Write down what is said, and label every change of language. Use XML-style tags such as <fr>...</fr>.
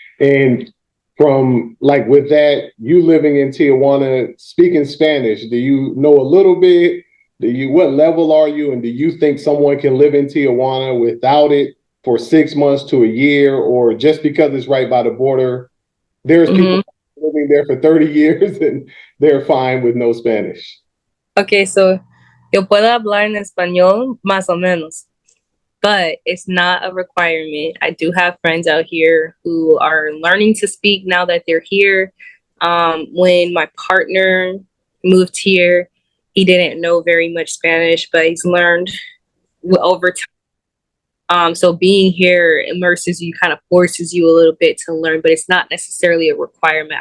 <en>And from like with that, you living in Tijuana, speaking Spanish, do you know a little bit? What level are you? And do you think someone can live in Tijuana without it for 6 months to a year, or just because it's right by the border? There's people living there for 30 years and they're fine with no Spanish. Okay, so</en> <es>yo puedo hablar en español más o menos,</es> <en>but it's not a requirement. I do have friends out here who are learning to speak now that they're here. When my partner moved here, he didn't know very much Spanish, but he's learned over time. So being here immerses you, kind of forces you a little bit to learn, but it's not necessarily a requirement.</en>